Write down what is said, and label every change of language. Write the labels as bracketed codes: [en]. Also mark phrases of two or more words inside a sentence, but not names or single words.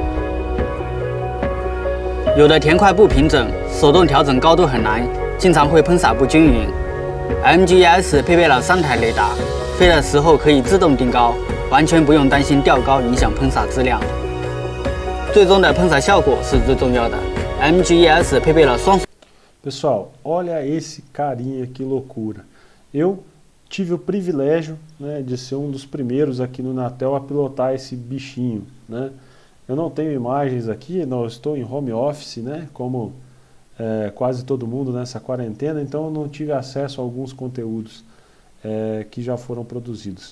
[zh] 有的田块不平整，手动调整高度很难，经常会喷洒不均匀。MGES 配备了3台雷达，飞的时候可以自动定高，完全不用担心掉高影响喷洒质量。最终的喷洒效果是最重要的。MGES 配备了双。 [pt] Pessoal, olha esse carinha, que loucura. Eu tive o privilégio, né, de ser um dos primeiros aqui no Inatel a pilotar esse bichinho, né? Eu não tenho imagens aqui, não estou em [en] home office, [pt] né, como quase todo mundo nessa quarentena, então eu não tive acesso a alguns conteúdos que já foram produzidos.